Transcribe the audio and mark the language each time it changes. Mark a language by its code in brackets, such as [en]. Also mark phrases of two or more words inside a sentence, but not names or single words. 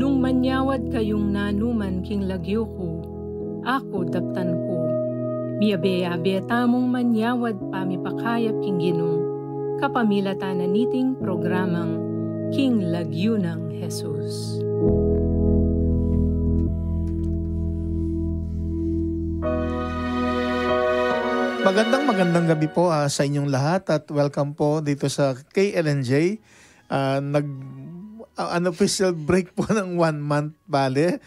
[pam] manyawad kayong nanuman king lagyo ko, ako daptan ko. Miabe-abe tamong manyawad pamipakayap king ginong, kapamilatan na niting programang King Lagyo ng Jesus. [tl] Magandang gabi po sa inyong lahat at welcome po dito sa KLNJ. [en] Unofficial break [tl] po ng [en] 1 month [tl] bale.